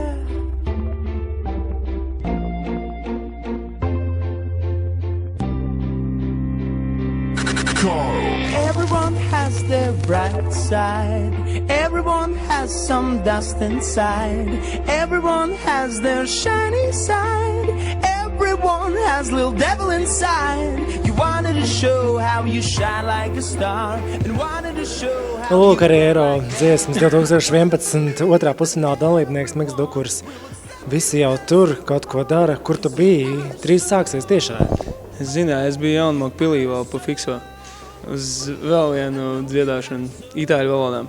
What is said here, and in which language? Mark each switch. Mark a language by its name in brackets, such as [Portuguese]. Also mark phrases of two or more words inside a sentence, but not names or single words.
[English] Everyone has their bright side. Everyone has some dust inside. Everyone has their shiny side. Everyone has little devil inside. You wanted to show how you shine like a star, and wanted to show how. [Latvian] Lūk, arī Eiro dziesmas 2011. Otrā pusfināla dalībnieks Miks Dukurs. Visi jau tur kaut ko dara. Kur tu biji? Drīz sāksies tiešā. Es zināju, es biju Jaunmoku pilī vēl pa fikso uz vēl vienu dziedāšanu itāļu valodā.